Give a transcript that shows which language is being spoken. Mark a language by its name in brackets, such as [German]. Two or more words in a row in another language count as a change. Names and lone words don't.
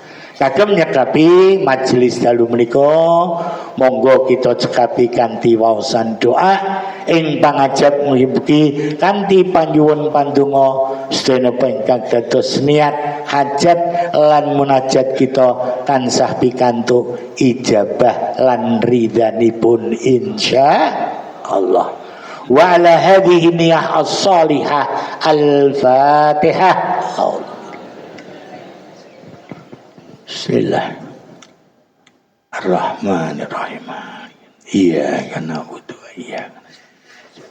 [Javanese] Kagem nyekapi majelis dalu menika, monggo kita cekapi kanthi waosan doa ing pangajab mugi-mugi kanthi panjuwun pandonga sedaya ingkang dados niat hajat lan munajat kita tansah pikantuk ijabah lan ridhanipun insyaallah. [Arabic] وعلى هذه النية الصالحة الفاتحة. بسم الله الرحمن الرحيم. إياك نعبد وإياك نستعين.